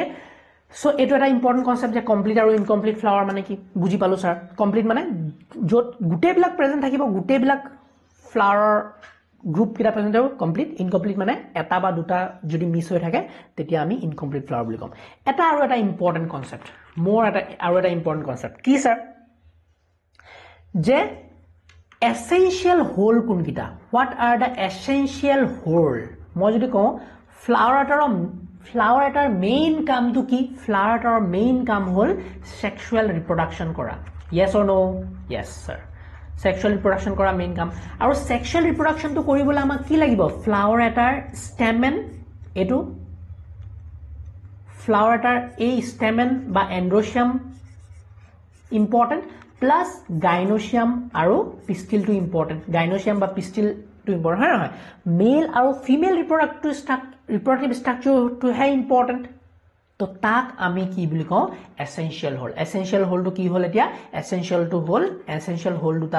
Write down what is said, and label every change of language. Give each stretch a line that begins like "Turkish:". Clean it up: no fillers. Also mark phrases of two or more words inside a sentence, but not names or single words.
Assamese: সো এটো এটা
English: important concept
Assamese: যে কমপ্লিট আৰু
English: incomplete flower
Assamese: মানে কি বুজি পালো স্যাৰ কমপ্লিট মানে যত গুটে বিলাক প্ৰেজেন্ট থাকিব গুটে বিলাক ফ্লাৱাৰৰ গ্ৰুপ কিটা প্ৰেজেন্ট হ'ব
English: complete incomplete
Assamese: মানে এটা বা দুটা যদি মিস হৈ থাকে তেতিয়া আমি
English: incomplete flower
Assamese: বুলি কম এটা আৰু এটা
English: important concept
Assamese: আৰু এটা
English: important concept
Assamese: কি স্যাৰ যে
English: essential whole
Assamese: কোনকিটা
English: what are the essential whole
Assamese: মই যদি কওঁ ফ্লাৱাৰ এটাৰ মেইন কামটো কি ফ্লাৱাৰ এটাৰ মেইন কাম হল
English: sexual reproduction
Assamese: কৰা
English: yes or no yes sir sexual reproduction
Assamese: কৰা মেইন কাম আৰু সেক্সুৱেল ৰিপ্ৰডাকশনটো কৰিবলৈ আমাক কি লাগিব ফ্লাৱাৰ এটাৰ ষ্টেমেন এটো ফ্লাৱাৰ এটাৰ এই ষ্টেমেন বা এন্ড্ৰোচিয়াম
English: important plus gynoecium
Assamese: আৰু পিষ্টিলটো ইম্পৰ্টেন্ট গাইনোচিয়াম বা পিষ্টিলটো ইম্পৰ্টেন্ট হয় নহয় মেল আৰু
English: female reproductive
Assamese: ষ্ট্ৰাকচাৰটো হে ইম্পৰ্টেন্ট তো তাক আমি কি বুলি কওঁ এসেনশিয়াল হোলটো কি হল এতিয়া
English: essential whole
Assamese: দুটা